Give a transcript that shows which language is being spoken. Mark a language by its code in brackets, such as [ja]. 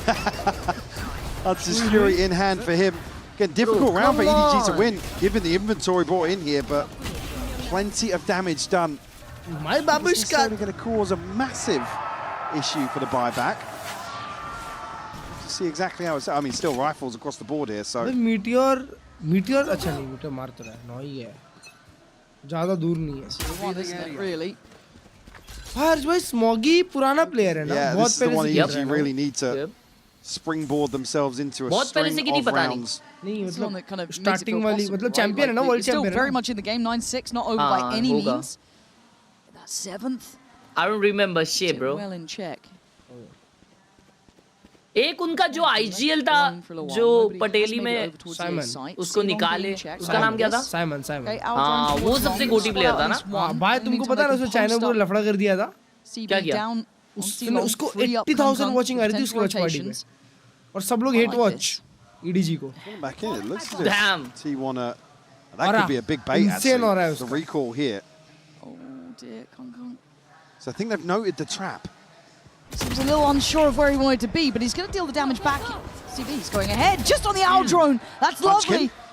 [en] Hunter's Fury in hand for him. Again, difficult round for EDG to win, given the inventory brought in here, but plenty of damage done. My babushka. This is going to cause a massive issue for the buyback. See exactly how it's. I mean, still rifles across the board here. So [hi] Meteor, अच्छा नहीं, Meteor मार तो रहा है, 9 ही है, ज़्यादा दूर नहीं है. [en] Really. [hi] Harsh भाई, Smoggy पुराना player है ना, [en] yeah, this is the one EDG really need to springboard themselves into a string of rounds. [hi] नहीं मतलब [en] kind of starting [hi] वाली मतलब champion है ना, world champion. [en] Still very much in the game. 9-6, not over by any means. That 7th. I don't remember shit, bro. Well in check. [hi] एक उनका जो IGL था, जो पटेली में उसको निकाले, उसका नाम क्या था? Simon. हाँ, वो सबसे गोटी player था ना? भाई तुमको पता है ना उसने चाइना को लफड़ा कर दिया था? क्या किया? उसको 80,000 watching आ रही थी उसके watch party में, और सब लोग [en] hate watch [hi] EDG को. [en] Back in, it looks as if Damn. T1 that could be a big bait actually. The recall here. Oh dear, Kong. So I think they've noted the trap. Seems a little unsure of where he wanted to be, but he's going to deal the damage back. CB's going ahead, just on the owl drone. That's lovely.